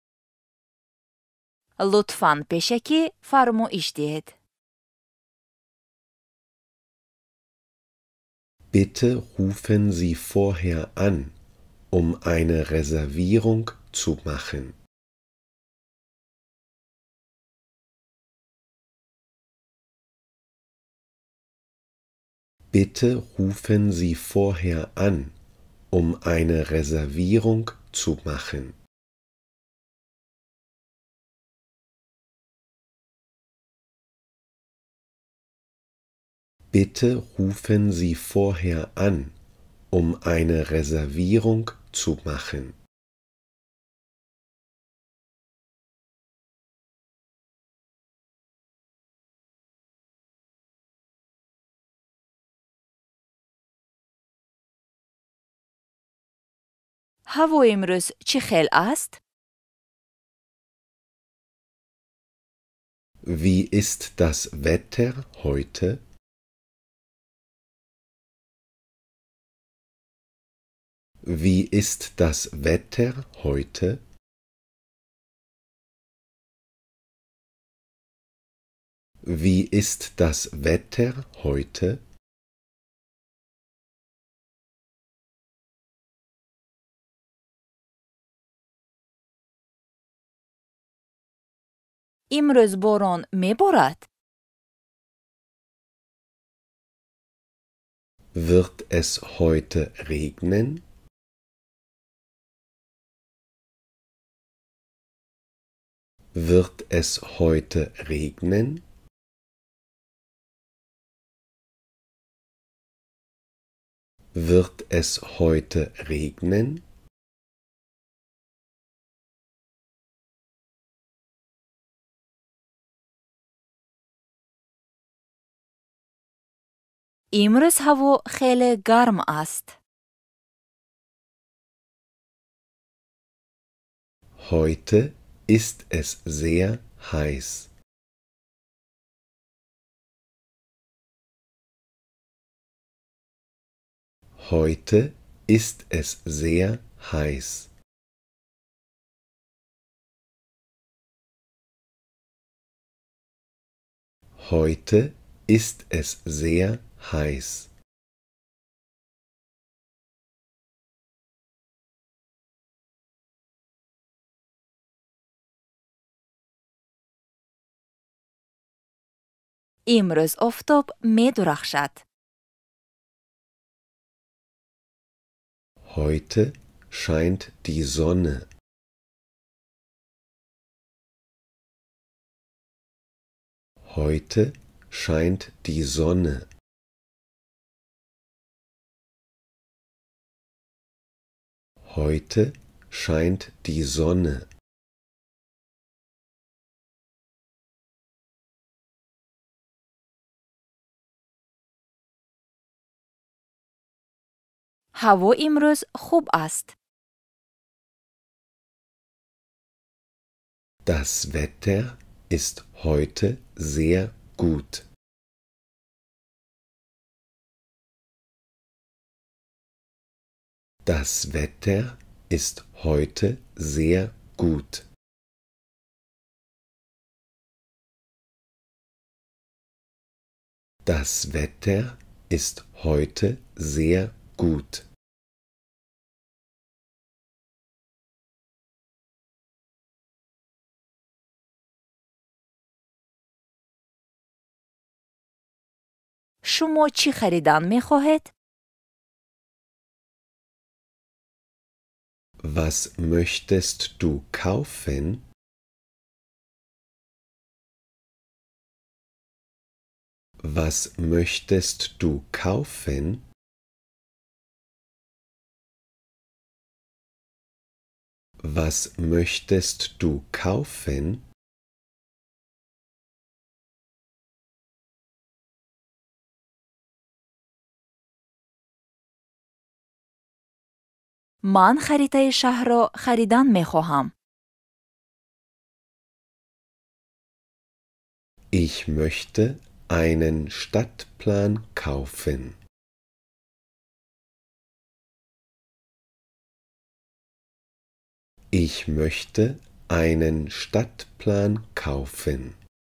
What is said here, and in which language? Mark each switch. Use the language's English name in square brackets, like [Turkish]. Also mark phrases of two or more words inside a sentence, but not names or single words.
[Persian] لطفاً پیشکی فرمایش دهید. [German] Bitte rufen Sie vorher an, um eine Reservierung zu machen. Bitte rufen Sie vorher an, um eine Reservierung zu machen. Bitte rufen Sie vorher an, um eine Reservierung zu machen. [Persian] هوا امروز چه خیل است؟ [German] Wie ist das Wetter heute? Wie ist das Wetter heute? Wie ist das Wetter heute? [Persian] امروز باران میبارد؟ [German] Wird es heute regnen? Wird es heute regnen? Wird es heute regnen? [Persian] امروز هوا خیلی گرم است. [German] Heute ist es sehr heiß. Heute ist es sehr heiß. Heute ist es sehr heiß. [Persian] امروز آفتاب می‌درخشد. [German] Heute scheint die Sonne. Heute scheint die Sonne. Heute scheint die Sonne. [Persian] هوا امروز خوب است. [German] Das Wetter ist heute sehr gut. Das Wetter ist heute sehr gut. Das Wetter ist heute sehr gut. [Persian] شما چی خریدن می‌خواهید؟ [German] Was möchtest du kaufen? Was möchtest du kaufen? Was möchtest du kaufen? [Persian] من خریطه شهر را خریدن می‌خواهم. [German] Ich möchte einen Stadtplan kaufen. Ich möchte einen Stadtplan kaufen.